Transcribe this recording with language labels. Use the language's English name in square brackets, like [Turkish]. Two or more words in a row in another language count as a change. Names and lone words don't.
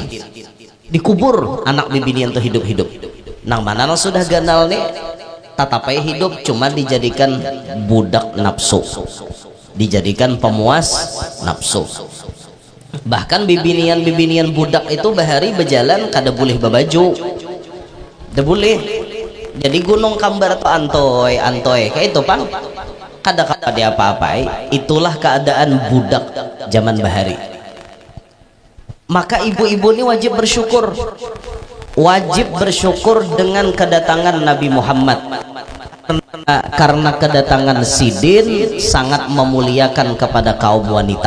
[Banjar] Dikubur anak bibinian tuh hidup-hidup. Nang mana nang sudah ganal nih, tatapai hidup cuma dijadikan budak nafsu, dijadikan pemuas nafsu. Bahkan bibinian budak itu bahari berjalan kada boleh babaju, kada boleh. Jadi gunung kambar atau antoy kayak itu pang kada dia apa-apai. [Indonesian] Itulah keadaan budak zaman bahari. Maka ibu-ibu ini wajib bersyukur dengan kedatangan Nabi Muhammad, karena kedatangan sidin sangat memuliakan kepada kaum wanita.